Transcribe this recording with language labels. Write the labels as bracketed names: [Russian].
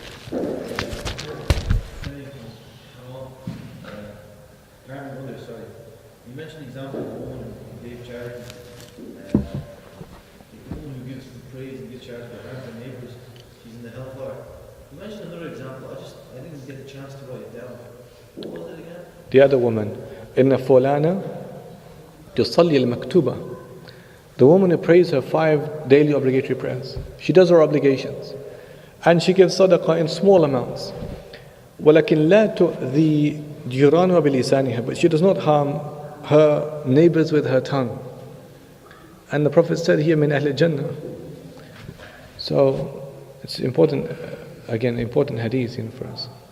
[English] You mentioned the example of a woman who gave charity. The woman who gives praise and gives charity to her neighbours, she's in the hellfire. You mentioned another example. I didn't get a chance to write it down. What was it again? The other woman, [Arabic] إن فلانة تصلي المكتوبة. [English] The woman who prays her 5 daily obligatory prayers. She does her obligations. And she gives sadaqah in small amounts. [Arabic] ولكن لا تؤذي جيرانها بلسانها. [English] But she does not harm her neighbors with her tongue. And the Prophet said here, [Arabic] min Ahl Jannah. [English] So it's important, again, important hadith for us.